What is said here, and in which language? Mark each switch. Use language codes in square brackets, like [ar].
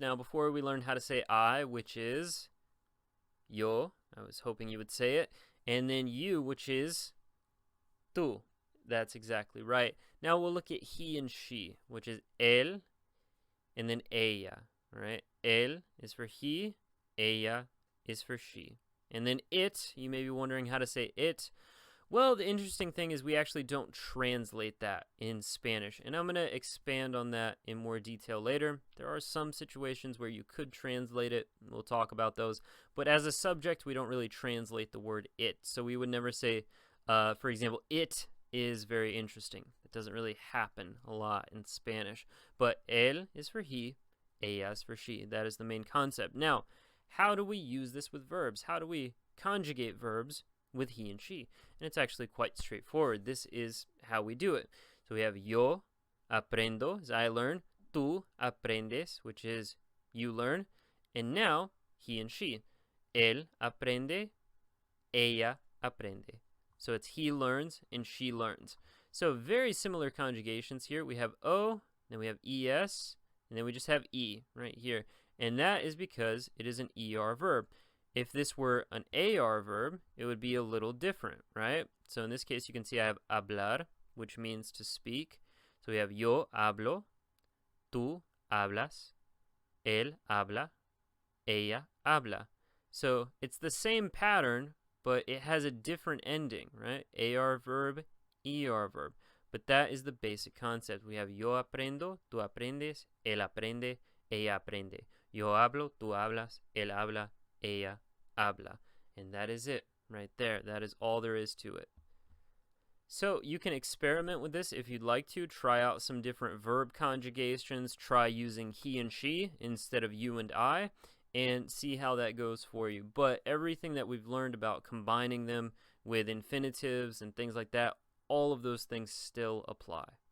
[en] Now, before we learn how to say I, which is yo, I was hoping you would say it, and then you, which is tú. That's exactly right. Now we'll look at he and she, which is él and then ella, right? Él is for he, ella is for she. And then it, you may be wondering how to say it. Well, the interesting thing is we actually don't translate that in Spanish, and I'm going to expand on that in more detail later. There are some situations where you could translate it. We'll talk about those. But as a subject, we don't really translate the word it. So we would never say, for example, it is very interesting. It doesn't really happen a lot in Spanish. But él is for he, ella is for she. That is the main concept. Now, how do we use this with verbs? How do we conjugate verbs with he and she? And it's actually quite straightforward. This is how we do it. So we have [es] yo aprendo, [en] as I learn. [es] Tú aprendes, [en] which is you learn. And now he and she. [es] Él aprende, ella aprende. [en] So it's he learns and she learns. So very similar conjugations here. We have O, then we have ES, and then we just have E right here. And that is because it is an ER verb. If this were an AR verb, it would be a little different, right? So in this case, you can see I have hablar, which means to speak. So we have [es] yo hablo, tú hablas, él habla, ella habla. [en] So it's the same pattern, but it has a different ending, right? AR verb, ER verb. But that is the basic concept. We have [es] yo aprendo, tú aprendes, él aprende, ella aprende. Yo hablo, tú hablas, él habla, ella habla. [en] And that is it right there. That is all there is to it. So you can experiment with this if you'd like to. Try out some different verb conjugations. Try using he and she instead of you and I, and see how that goes for you. But everything that we've learned about combining them with infinitives and things like that, all of those things still apply.